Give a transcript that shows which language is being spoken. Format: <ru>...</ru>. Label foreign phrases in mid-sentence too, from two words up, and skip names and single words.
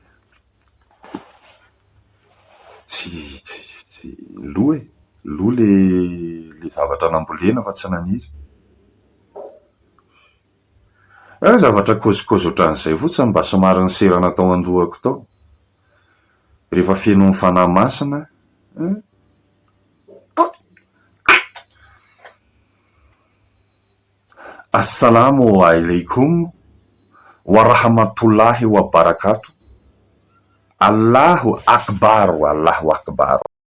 <mg>tsy lo le zavatra nambolena fa tsy naniry zavatra kozikozy ohatran'izay fotsiny mba somary ny serana tao andohako tao rehefa feno ny fanahy masina</mg> <ar>السلام عليكم ورحمة الله وبركاته. الله أكبر.</ar>